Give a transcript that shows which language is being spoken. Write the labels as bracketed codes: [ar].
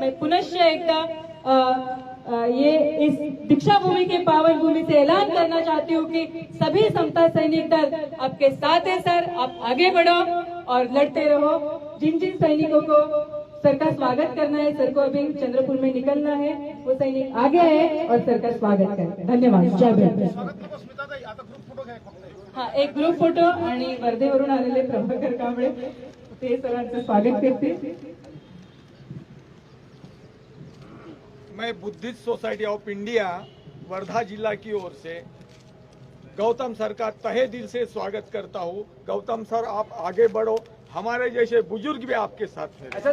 [hi] मैं [mr] पुनश्च एकदा [hi] ये इस दीक्षा भूमि के पावन भूमि से ऐलान करना चाहती हूँ कि सभी समता सैनिक दल आपके साथ है सर, आप आगे बढ़ो और लड़ते रहो। जिन जिन सैनिकों को सर का स्वागत करना है, सर को अभी चंद्रपुर में निकलना है, वो सैनिक आगे है और सर का स्वागत करें। धन्यवाद। जय भीम। [mr] हाँ, एक ग्रुप फोटो आणि वर्धेवरून आलेले प्रभाकर कांबळे [hi] तेज तरार से स्वागत करते हैं। मैं Buddhist society of India Wardha जिला की ओर से गौतम सर का तहे दिल से स्वागत करता हूं। गौतम सर, आप आगे बढ़ो, हमारे जैसे बुजुर्ग भी आपके साथ हैं।